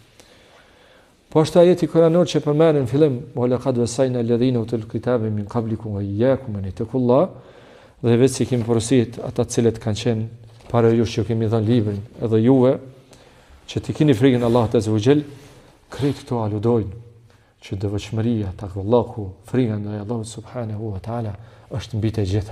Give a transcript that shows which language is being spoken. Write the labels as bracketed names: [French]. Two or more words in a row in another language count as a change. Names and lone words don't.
[Albanian] Po është ajeti kuranor që përmendën fillim: [Arabic] "ولقد وصينا الذين أوتوا الكتاب من قبلكم وإياكم أن اتقوا الله." [Albanian] Dhe vetë si kemi porositë ata të cilët kanë qenë para jush që kemi dhënë librin, edhe juve që të keni frikën Allahut [Arabic] عز وجل, [Albanian] krejt këto aludojnë që devotshmëria, takvallahu, frika ndaj Allahut [Arabic] سبحانه وتعالى [Albanian] është mbi të gjitha.